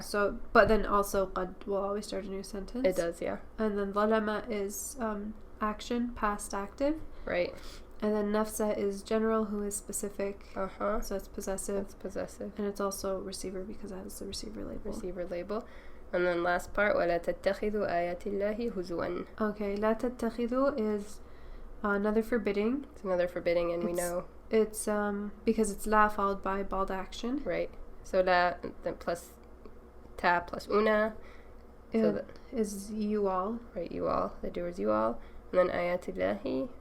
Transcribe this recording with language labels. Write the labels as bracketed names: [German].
[English] So, but then also قَد will always start a new sentence. It does, yeah. And then ظَلَمَ is action, past active. Right. And then nafsa is general, who is specific. So it's possessive. It's possessive. And it's also receiver because it has the receiver label. And then last part, [Arabic] وَلَا تَتَّخِذُوا آيَاتِ اللَّهِ هُزُوًا. [English] Okay, لَا تَتَّخِذُوا is another forbidding. It's another forbidding, and we know. It's because it's la followed by bald action. Right. So la, then plus ta plus una. So is you all. Right, you all. The doer is you all. And then ayatillahi.